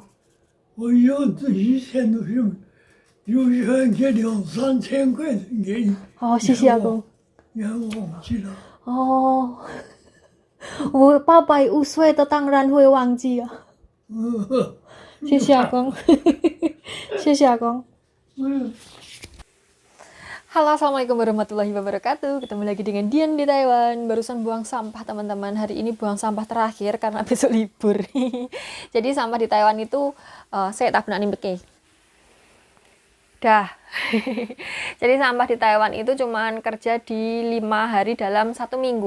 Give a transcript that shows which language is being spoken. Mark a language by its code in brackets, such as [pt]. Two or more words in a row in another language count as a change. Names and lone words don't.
[zh] 我有的以前都是有人给2、3千块钱给你。好，谢谢阿公。你还忘记了？哦，我850岁的当然会忘记啊。谢谢阿公，谢谢阿公。Halo, [ar] السلام عليكم ورحمة الله وبركاته. [id] Ketemu lagi dengan Dian di Taiwan. Barusan buang sampah teman-teman. Hari ini buang sampah terakhir karena besok libur. Jadi sampah di Taiwan itu saya tak pernah nimbeke. Dah. Jadi sampah di Taiwan itu cuman kerja di 5 hari dalam 1 minggu.